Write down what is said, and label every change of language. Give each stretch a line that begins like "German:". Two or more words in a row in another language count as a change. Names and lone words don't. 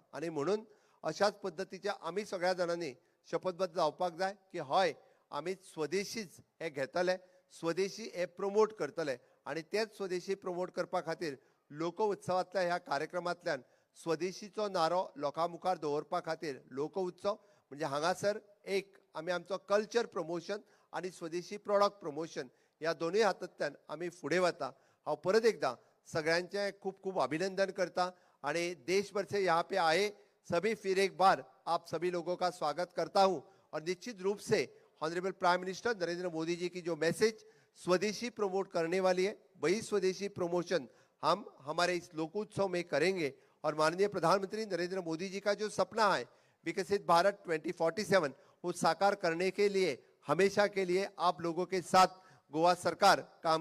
Konkani: आणि म्हणून अशाच पद्दतीच्या आमी सगळ्या जाणांनी शपथबद्ध जावपाक जाय की हय आमी स्वदेशीच हे घेतले, स्वदेशी हे प्रमोट करतले आणि तेच स्वदेशी प्रमोट करपा खातीर लोक उत्सवांतल्या ह्या कार्यक्रमांतल्यान स्वदेशीचो नारो लोकां मुखार दवरपा खातीर लोक उत्सव म्हणजे हांगासर एक आमी आमचो
English: culture promotion
Konkani: आणि स्वदेशी
English: product promotion
Konkani: ह्या दोनूय हातांतल्यान आमी फुडें वता. हांव परत एकदां सगळ्यांचे खूब खूब अभिनंदन करता आणि
Hindi: देश भर से यहाँ पे आए सभी फिर एक बार आप सभी लोगों का स्वागत करता हूं और निश्चित रूप से
English: honourable prime minister
Hindi: नरेंद्र मोदी जी की जो मैसेज स्वदेशी प्रमोट करने वाली है वही स्वदेशी प्रमोशन हम हमारे इस लोकोत्सव में करेंगे और माननीय प्रधानमंत्री नरेंद्र मोदी जी का जो सपना है विकसित भारत 2047 वो साकार करने के लिए हमेशा के लिए आप लोगों के साथ गोवा सरकार काम करेगा.